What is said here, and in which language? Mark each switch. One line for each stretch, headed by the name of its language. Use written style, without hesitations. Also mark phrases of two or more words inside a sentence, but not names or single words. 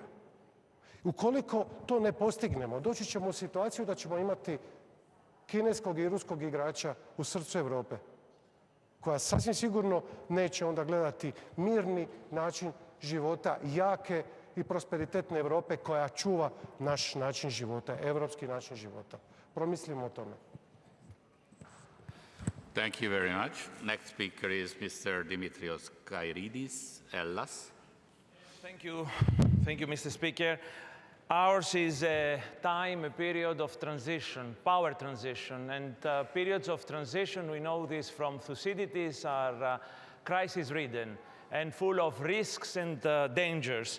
Croatian: Ukoliko to ne postignemo, doći ćemo u situaciju da ćemo imati kineskog i ruskog igrača u srcu Europe, koja sasvim sigurno neće onda gledati mirni način života, jake i prosperitetne Europe koja čuva naš način života, europski način života. Promislimo o tome.
English: Thank you very much. Next speaker is Mr. Dimitrios Kairidis, Hellas. Thank you, Mr. Speaker. Ours is a period of transition, power transition, and periods of transition, we know this from Thucydides, are crisis-ridden and full of risks and dangers.